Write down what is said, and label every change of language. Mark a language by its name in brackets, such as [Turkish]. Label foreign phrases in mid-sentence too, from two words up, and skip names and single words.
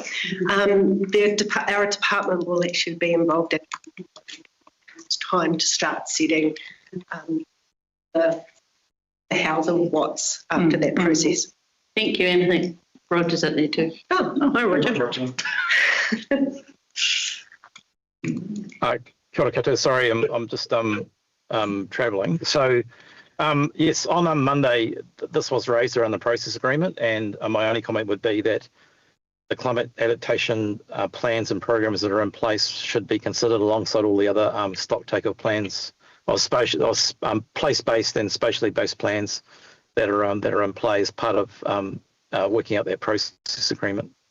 [English] Our department will actually be involved at it's time to start setting the hows and whats after that process. Thank you, and I think Roger's up there too. Oh, hi, Roger. [Māori] Kia ora koutou. [English] Sorry, I'm just travelling. So yes, on Monday, this was raised around the process agreement, and my only comment would be that the climate adaptation plans and programs that are in place should be considered alongside all the other stock takeoff plans, or place-based and spatially based plans that are in play as part of working out that process agreement.